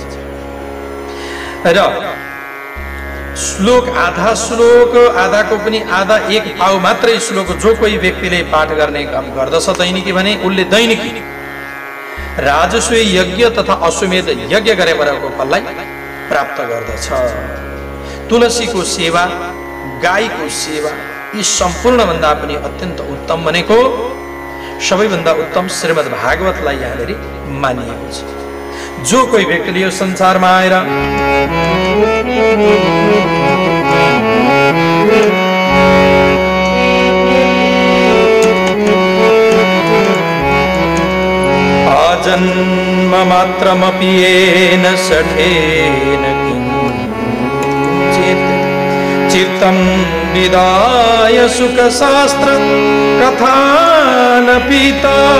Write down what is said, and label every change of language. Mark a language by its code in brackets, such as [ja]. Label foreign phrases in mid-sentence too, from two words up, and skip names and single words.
[ne] र श्लोक आधा श्लोक, आधाको पनि आधा, एक पाउ मात्रै श्लोक जो कोही व्यक्तिले पाठ गर्ने काम गर्दछ दैनिकी भने उसले दैनिकी राजस्व यज्ञ तथा अश्वमेध यज्ञ गरेको फललाई प्राप्त गर्दछ। तुलसीको सेवा, गाईको सेवा, यी सम्पूर्ण भन्दा पनि अत्यन्त उत्तम भनेको सबैभन्दा उत्तम श्रीमद् भागवतलाई यहाँनेरि मानिएको छ। जो कोही व्यक्तिले यो संसारमा आएर [sa] अजन्म मात्रमपि येन सठेन किञ्चित् चित्तं विदाय सुखशास्त्र कथानपीता